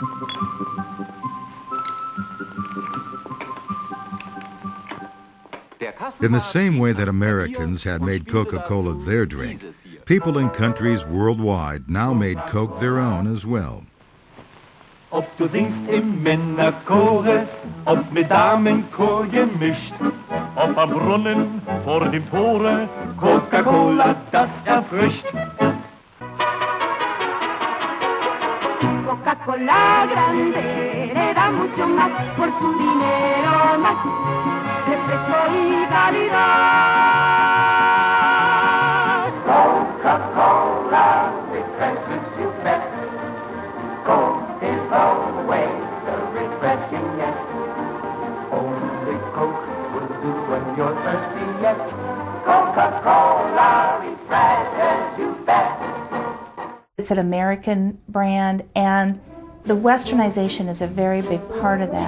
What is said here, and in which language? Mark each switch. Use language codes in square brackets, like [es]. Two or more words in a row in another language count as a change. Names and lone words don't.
[de] Der [en] In the same way that Americans had made Coca-Cola their drink, people in countries worldwide now made Coke their own as well. [de] Ob du singst im Männerchore, ob mit Damenchor gemischt, ob am Brunnen vor dem Tore, Coca-Cola, das erfrischt. [es] Coca-Cola grande le da mucho más por su dinero más, refresco y calidad. [en] Coca-Cola refreshes you best. Coke is all the way, the refreshingness. Only Coke will do when you're thirsty, yes. Coca-Cola refreshes you best. It's an American brand, and the westernization is a very big part of that.